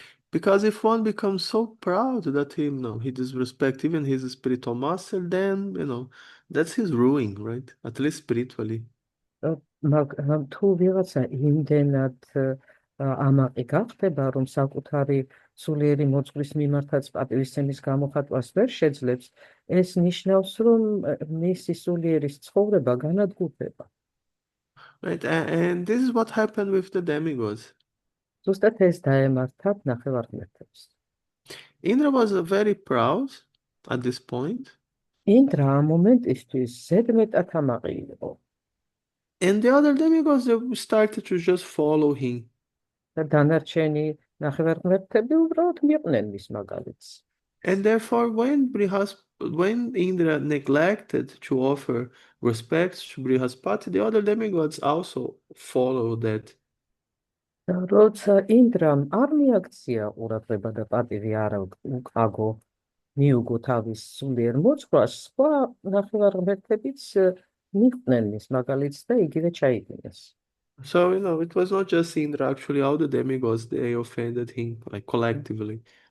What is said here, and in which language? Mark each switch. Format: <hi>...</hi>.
<en>Because if one becomes so proud that he disrespects even his spiritual master, then that's his ruin, right? At least spiritually.</en> <ka>მაგრამ თუ ვიღაცა იმდენად ამაყი გახდება, რომ საკუთარი სულიერი მოძღვრის მიმართაც პატივისცემის გამოხატვას ვერ შეძლებს, ეს ნიშნავს, რომ მისი სულიერის ცხოვრება განადგურდება.</ka> <en>Right, and this is what happened with the demigods.</en> <ka>ზუსტად ეს დაემართათ ნახევარღმერთებს.</ka> <en>Indra was very proud at this point.</en> <ka>ინდრა ამ მომენტისთვის ზედმეტად ამაყი იყო.</ka> <en>And the other demigods, they started to just follow him.</en> <ka>და დანარჩენი ნახევარღმერთები უბრალოდ მიყვნენ მის მაგალითს.</ka> <en>And therefore, when Indra neglected to offer respect to Brihaspati, the other demigods also followed that.</en> <ka>როცა ინდრამ არ მიაქცია ყურადღება და პატივი არ უკაგო მიუგო თავის სულიერ მოძღვარს, სხვა ნახევარღმერთებიც მიყვნენ მის მაგალითს და იგივე ჩაიგინეს.</ka> <en>So, it was not just Indra, actually, all the demigods, they offended him, like collectively.</en>